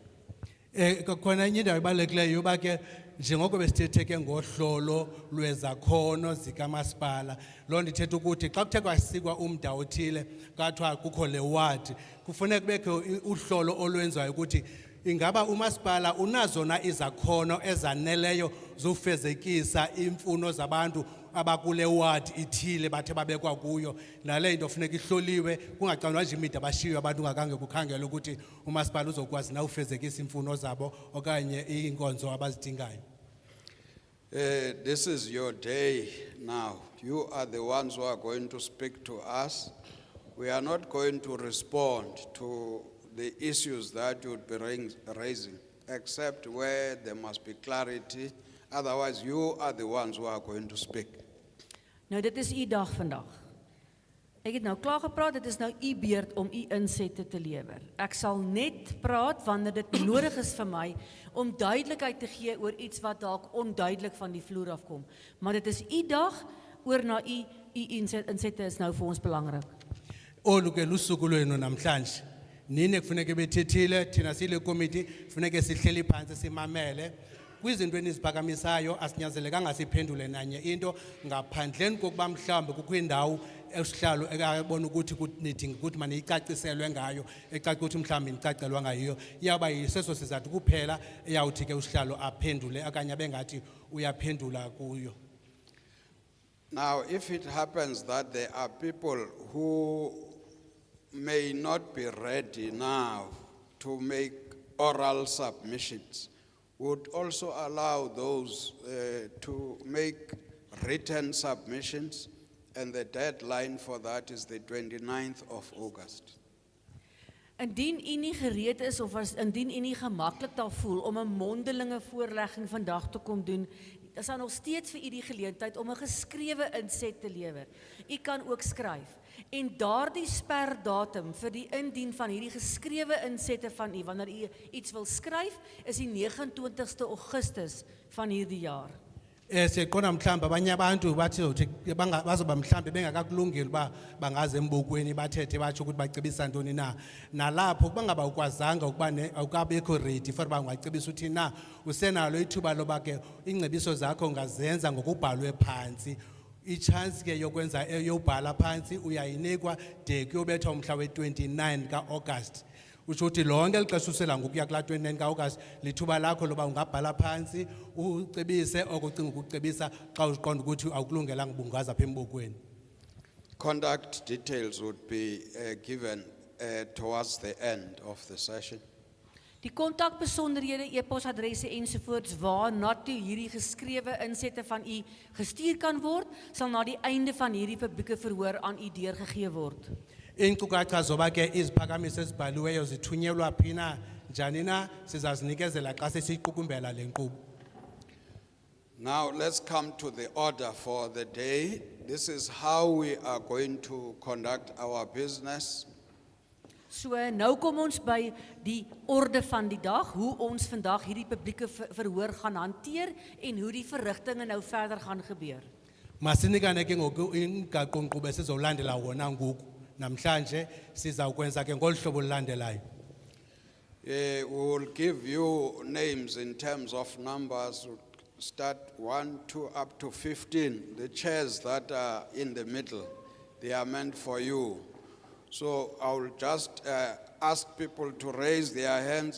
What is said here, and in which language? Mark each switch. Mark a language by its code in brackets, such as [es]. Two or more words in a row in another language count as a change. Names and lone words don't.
[xh] Khona enye indawo ebalulekileyo yoba ke njengoko besithethe ke ngohlolo lwezakhono zikamasipala, loo nto ithetha ukuthi xa kuthe kwasikwa umda othile kathiwa kukho le ward, kufuneka kubekho uhlolo olwenziwayo ukuthi ingaba umasipala unazo na izakhono ezaneleyo zofezekisa imfuno zabantu abakule ward ithile bathe babekwa kuyo. Nale into funeka ihloliwe kungacanwa nje imida bashiwe abantu ungakange kukhangela ukuthi umasipala uzokwazi na ufezekisa imfuno zabo okanye inkonzo abazidingayo. [en] This is your day now. You are the ones who are going to speak to us. We are not going to respond to the issues that you would be raising, except where there must be clarity. Otherwise, you are the ones who are going to speak. [af] Nou dit is u dag vandag. Ek het nou klaar gepraat, dit is nou u beurt om u insette te lewer. Ek sal net praat wanneer dit nodig is vir my om duidelikheid te gee oor iets wat dalk onduidelik van die vloer afkom. Maar dit is u dag, oor na u insette is nou vir ons belangrik. [xh] Olu ke lusuku lwenu namhlanje. Nini kufuneka bethethile, thina sile committee kufuneka sihleli phansi simamele. Kwizinto eniziphakamisayo asinyanzelekanga siphendule nanye into ngaphandleni kokuba mhlawumbe kukho indawo esihlalo ekabona ukuthi kunidinga ukuthi maniyicaciselwe ngayo ecaca ukuthi mhlawumbe nicacelwa ngayo iyaba yiseso sizathu kuphela eyawuthi ke usihlalo aphendule akanye bengathi uyaphendula kuyo. [en] Now, if it happens that there are people who may not be ready now to make oral submissions, would also allow those to make written submissions, and the deadline for that is the 29th of August. [af] Indien u nie gereed is of indien u nie gemaklik daar voel om 'n mondelinge voorlegging vandag te kom doen, is daar nog steeds vir u die geleentheid om 'n geskrewe inset te lewer. U kan ook skryf. En daardie sperdatum vir die indien van hierdie geskrewe insette van u, wanneer u iets wil skryf, is die 29ste Augustus van hierdie jaar. [xh] Siqonda mhlamba abanye abantu bathi uthi bazoba mhlambe bengakakulungeli ba bangaze embokweni bathethe batsho ukuthi bacebisa ntoni na. Nalapho bangaba ukwazanga ukuba awukabekho [en] ready for [xh] bangacebisa uthi na usenalo ithuba loba ke ingcebiso zakho ngazenza ngokubhalwe phansi. I-chance ke yokwenza yobhala phansi uyayinikwa de kuyobethwa umhla we-29 ka-August. Usho ukuthi lonke lixesha usela ngokuya kula 29 ka-August lithuba lakho loba ungabhala phansi ucebise okucinga ukucebisa xa uziqonda ukuthi awukulungelanga ubungaza apha embokweni. [en] Contact details would be given towards the end of the session. [af] Die kontakbesonderhede, e-posadresse ensovoorts waarna toe hierdie geskrewe insette van u gestuur kan word, sal na die einde van hierdie publieke verhoor aan u deurgegee word. [xh] Iinkcukacha zoba ke iziphakamiso ezibhaliweyo zithunyelwa phi na njani na sizazinikezela xa sesiyiqukumbela le nkqubo. [en] Now let's come to the order for the day. This is how we are going to conduct our business. [af] So nou kom ons by die orde van die dag, hoe ons vandag hierdie publieke verhoor gaan hanteer en hoe die verrigtinge nou verder gaan gebeur. [xh] Masinikane ke ngoku ingaqonkqubo esizolandela wona ngoku. Namhlanje sizawukwenza ke ngolu hlobo lulandelayo. [en] We will give you names in terms of numbers. Start 1, 2, up to 15. The chairs that are in the middle, they are meant for you. So I will just ask people to raise their hands.